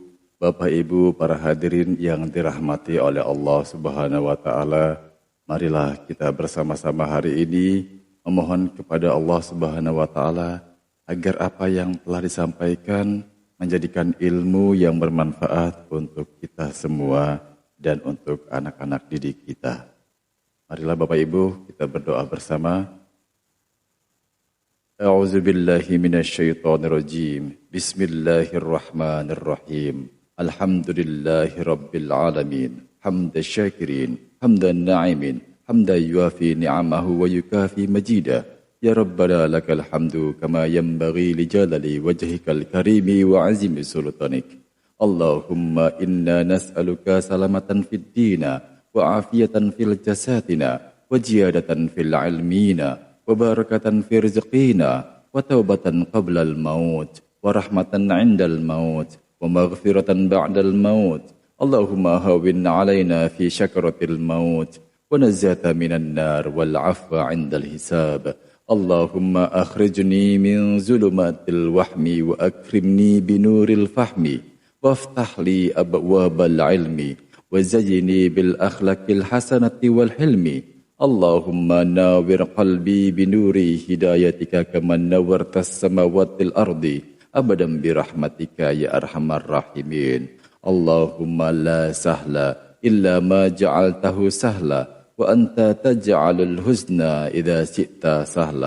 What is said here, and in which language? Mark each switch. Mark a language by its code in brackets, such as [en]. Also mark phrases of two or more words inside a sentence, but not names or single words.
[id] Bapak Ibu para hadirin yang dirahmati oleh Allah [ar] سبحانه وتعالى, [id] marilah kita bersama-sama hari ini memohon kepada Allah [ar] سبحانه وتعالى [id] agar apa yang telah disampaikan menjadikan ilmu yang bermanfaat untuk kita semua dan untuk anak-anak didik kita. Marilah Bapak Ibu kita berdoa bersama. [ar] أعوذ بالله من الشيطان الرجيم. بسم الله الرحمن الرحيم. الحمد لله رب العالمين. حمدا شاكرين، حمدا ناعمين، حمدا يوافي نعمه ويكافئ مزيده. يا ربنا لك الحمد كما ينبغي لجلال وجهك الكريم وعظيم سلطانك. اللهم إنا نسألك سلامة في الدين وعافية في الجسد وزيادة في العلم وبركة في الرزق وتوبة قبل الموت ورحمة عند الموت ومغفرة بعد الموت. اللهم هون علينا في سكرات الموت والنجاة من النار والعفو عند الحساب. اللهم أخرجني من ظلمات الوهم وأكرمني بنور الفهم وافتح لي أبواب العلم وزيني بالأخلاق الحسنة والحلم اللهم ناور قلبي بنور هدايتك كما نورت السماوات الأرض أبدا برحمتك يا أرحم الراحمين. اللهم لا سهل إلا ما جعلته سهلا وأنت تجعل الحزن إذا شئت سهلا.